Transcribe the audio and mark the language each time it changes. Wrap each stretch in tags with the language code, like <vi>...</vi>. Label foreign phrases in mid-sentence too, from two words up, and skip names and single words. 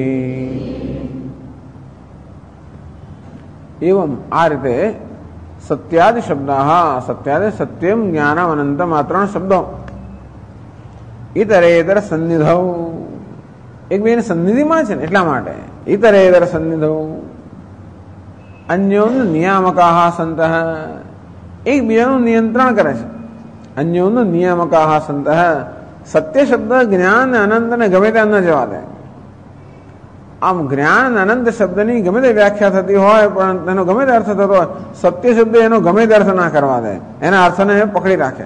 <gu>एवं આ રીતે</gu> <sa>सत्यादि शब्दाः,</sa> <gu>सत्यादि सत्यम, ज्ञानम, अनंतम, આ ત્રણ શબ્દો</gu> <sa>इतरेतर सन्निधौ,</sa> <gu>एकबीजाની સન્નિધિમાં છે ને એટલા માટે</gu> <sa>इतरेतर सन्निधौ अन्योन्य नियामकाः सन्तः,</sa> <gu>એકબીજાનું નિયંત્રણ કરે છે.</gu> <sa>अन्योन्य नियामकाः सन्तः,</sa> <gu>સત્ય શબ્દ જ્ઞાન અનંત ને ગમે ત્યાં ન જવા દે. આમ જ્ઞાન અનંત શબ્દની ગમે તે વ્યાખ્યા થતી હોય પણ તેનો ગમે તે અર્થ થતો હોય, સત્ય શબ્દ એનો ગમે તે અર્થ ના કરવા દે, એના અર્થને પકડી રાખે.</gu>